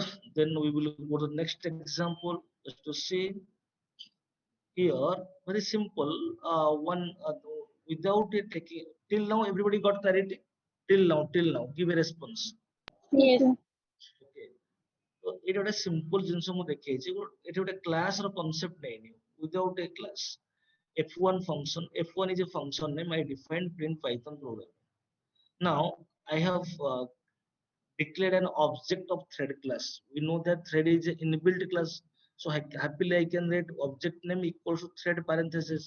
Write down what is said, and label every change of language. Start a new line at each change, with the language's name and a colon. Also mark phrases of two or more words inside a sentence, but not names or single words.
English: Then we will go to the next example just to see here. Very simple. One without it taking till now, everybody got clarity. Till now, give a response. Yes. Okay. So it would a simple
Odia: ଜିନିଷ ମୁଁ ଦେଖେଇଛି, ଏଠି ଗୋଟେ class ର concept ନେଇନି,
English: without a class. F1 function, F1 is a function name I defined print Python program. Now I have declared an object of thread class. We know that thread is an inbuilt class, so happily I can write object name equals to thread parenthesis.